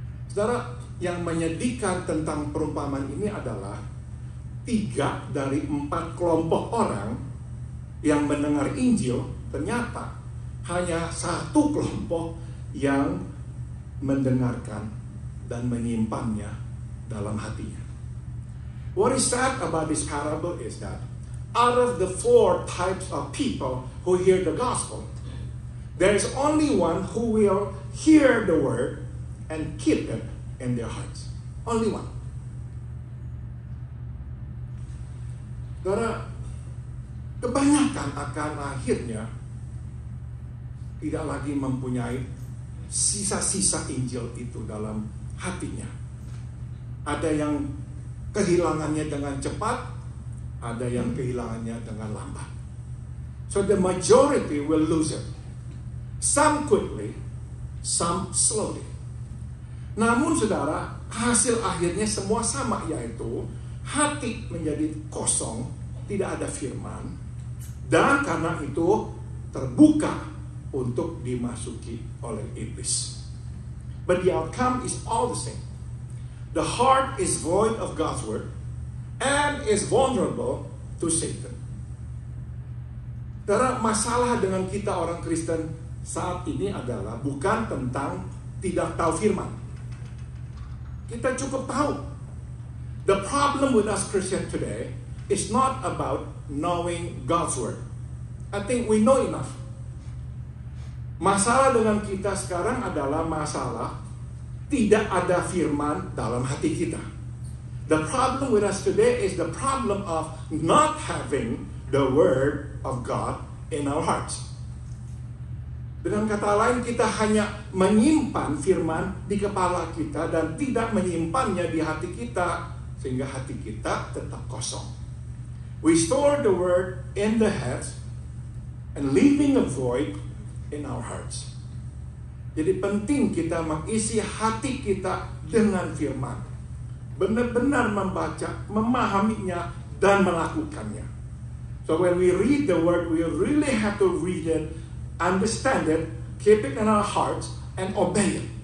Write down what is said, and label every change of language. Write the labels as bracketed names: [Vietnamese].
[Indonesian] Saudara, yang menyedihkan tentang perumpamaan ini adalah 3 dari 4 kelompok orang yang mendengar Injil, ternyata hanya 1 kelompok yang mendengarkan dan menyimpannya dalam hatinya. [English] What is sad about this parable is that out of the 4 types of people who hear the gospel, there is only one who will hear the word and keep it in their hearts. Only one. [Indonesian] Karena kebanyakan akan akhirnya tidak lagi mempunyai sisa-sisa Injil itu dalam hatinya. Ada yang kehilangannya dengan cepat, ada yang kehilangannya dengan lambat. [English] So the majority will lose it. Some quickly, some slowly. [Indonesian] Namun saudara, hasil akhirnya semua sama, yaitu hati menjadi kosong, tidak ada firman, dan karena itu terbuka untuk dimasuki oleh iblis. [English] But the outcome is all the same. The heart is void of God's word and is vulnerable to Satan. [Indonesian] Karena masalah dengan kita orang Kristen saat ini adalah bukan tentang tidak tahu firman. Kita cukup tahu. [English] The problem with us Christians today is not about knowing God's word. I think we know enough. [Indonesian] Masalah dengan kita sekarang adalah masalah tidak ada firman dalam hati kita. [English] The problem with us today is the problem of not having the word of God in our hearts. [Indonesian] Dengan kata lain, kita hanya menyimpan firman di kepala kita dan tidak menyimpannya di hati kita, sehingga hati kita tetap kosong. [English] We store the word in the heads and leaving a void in our hearts. [Indonesian] Jadi penting kita mengisi hati kita dengan firman. Benar-benar membaca, memahaminya, dan melakukannya. [English] So when we read the word, we really have to read it, understand it, keep it in our hearts, and obey it.